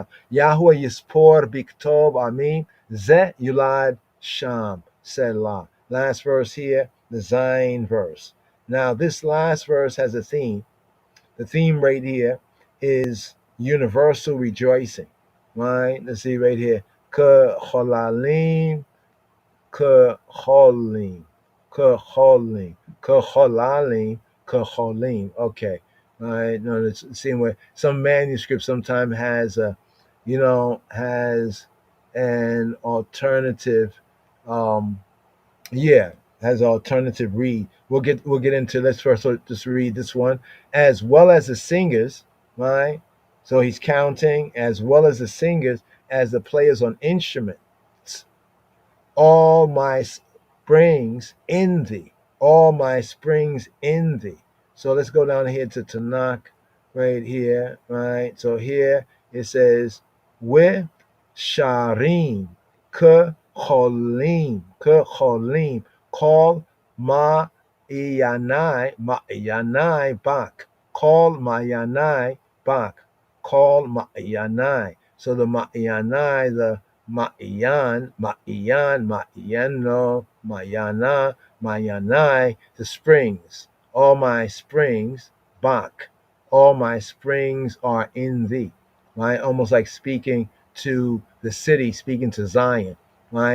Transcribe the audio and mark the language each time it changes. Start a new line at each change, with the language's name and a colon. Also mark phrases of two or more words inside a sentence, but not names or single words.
Hebrew: יהוה יספר בכתוב עמים זה יולד שם סלה.
English: Last verse here, the Zion verse. Now this last verse has a theme. The theme right here is universal rejoicing, right? Let's see right here.
Hebrew: כחוללים, כחולים, כחולים, כחוללים, כחולים.
English: Okay, all right. No, it's the same way. Some manuscript sometimes has has an alternative. Yeah, has alternative read. We'll get into. Let's first just read this one, as well as the singers, right? So he's counting as well as the singers as the players on instruments. All my springs in thee, all my springs in thee. So let's go down here to Tanakh, right here, right? So here it says, with
Hebrew: שרים, כחולים, כל מעייני בך, כל מעייני בך, כל מעייני.
English: So the ma'yanai, the
Hebrew: מעיין, מעיינו, מעיינה, מעייני,
English: the springs. All my springs, Bak. All my springs are in thee. Right? Almost like speaking to the city, speaking to Zion, right?